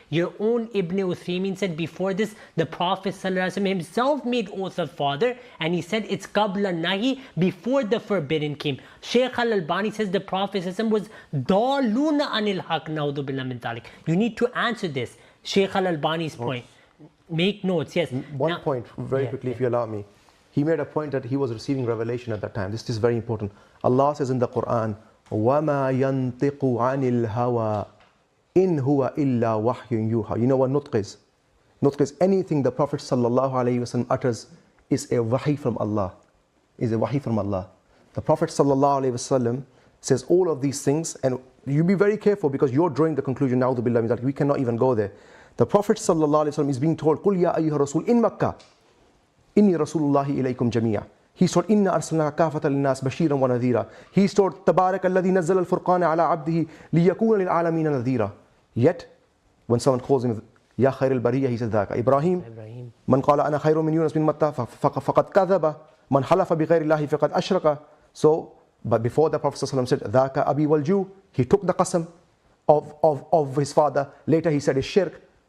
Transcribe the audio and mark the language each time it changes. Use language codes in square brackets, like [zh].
[en] Your own Ibn Uthaymeen said before this, the Prophet ﷺ himself made oath of father, and he said it's [ar] qabla nahi, [en] before the forbidden came. Shaykh al-Albani says the Prophet ﷺ was [ar] daluna anil haq, na'udhu billah min dhalik. [en] You need to answer this. Shaykh al-Albani's point. Make notes, yes. One point, very quickly, if you allow me. He made a point that he was receiving revelation at that time. This is very important. Allah says in the Quran, [ar] وَمَا يَنْطِقُ عَنِ الْهَوَىٰ إِنْ هُوَ إِلَّا وَحْيٌ يُوحَىٰ. [en] You know what nutq is? Nutq is anything the Prophet ﷺ utters is a wahi from Allah. Is a wahi from Allah. The Prophet ﷺ says all of these things, and you be very careful because you're drawing the conclusion, [ar] na'udhu billah min dhalik. [en] We cannot even go there. The Prophet ﷺ is being told, [ar] قُلْ يَا أَيُّهَا الرَّسُولُ إِن مَكَّةَ إِنِّي رَسُولُ اللَّهِ إِلَيْكُمْ جَمِيعًا. [en] He's told, [ar] إِنَّا أَرْسَلْنَاكَ كَافَةً لِلنَّاسِ بَشِيرًا وَنَذِيرًا. He's told, تَبَارَكَ الَّذِي نَزَّلَ الْفُرْقَانَ عَلَىٰ عَبْدِهِ لِيَكُونَ لِلْعَالَمِينَ نَذِيرًا. [en] Yet, when someone calls him, [ar] يَا خَيْرَ الْبَرِيَّةِ, [en] he says, [ar] ذَاكَ إِبْرَاهِيم. مَنْ قَالَ أَنَا خَيْرٌ مِنْ يُونَسَ مِنْ مَتَّى فَقَدْ كَذَبَ مَنْ حَلَفَ بِغَيْرِ اللَّهِ فَقَدْ أَشْرَكَ. [en] So, but before the Prophet ﷺ said, [ar] ذَاكَ أَبِي وَالْجُو, [en] he took the qasam of his father. Later he said, it's shirk.